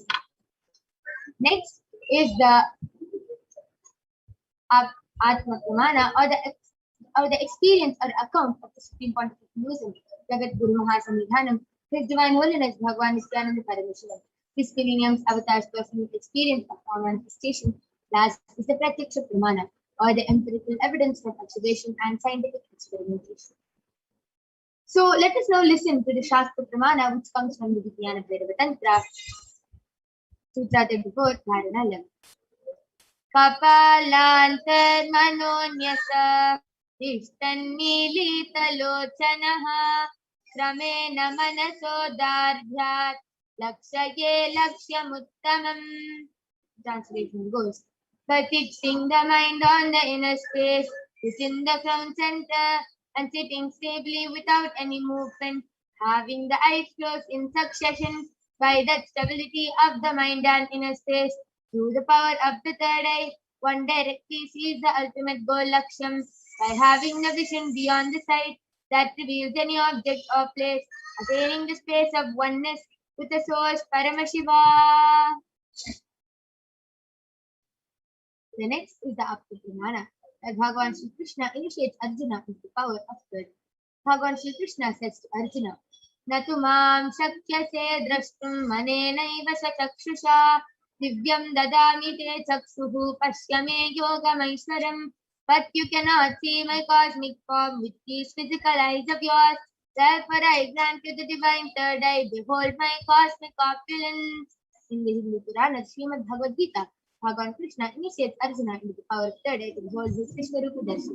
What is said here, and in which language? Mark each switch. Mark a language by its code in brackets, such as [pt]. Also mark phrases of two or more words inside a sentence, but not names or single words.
[en] Next is the [sa] Atma Pramana [en] or the experience or account of the Supreme Pontiff of Hinduism, Jagat Guru Mahasamidhanam, His Divine Holiness Bhagwan Nithyananda Paramashivam, His Millennium's Avatar's personal experience of power manifestation. Last is the [sa] Pratyaksha Pramana [en] or the empirical evidence from observation and scientific experimentation. So let us now listen to the [sa] Shastra Pramana, [en] which comes from the Vijnana Bhairava Tantra, Sutra 34, Dharana 11. [sa] Kapalantarmanonyasa Ishtannilitalochanaha Kramen Manasodardhyat Lakshaye Lakshyamuttamam. [en] Translation goes, by fixing the mind on the inner space within the crown center and sitting stably without any movement, having the eyes closed in succession, by that stability of the mind and inner space, through the power of the third eye, one directly sees the ultimate goal Laksham by having the vision beyond the sight that reveals any object or place, attaining the space of oneness with the source Paramashiva. The next is the [sa] Apta Pramana, [en] that Bhagavan Shri Krishna initiates Arjuna with the power of good. Bhagavan Shri Krishna says to Arjuna, [sa] Natu mam shakyase drashtum manenaiva chakshusha divyam dadami te chaksuhu pashyame yogamaishwaram. [en] But you cannot see my cosmic form with these physical eyes of yours. Therefore I grant you the divine third eye. Behold my cosmic opulence. In the Hindu Purana, Srimad Bhagavad Gita, Bhagavan Krishna initiates Arjuna into the power of third eye to behold his [sa] Vishwarupa Darshan.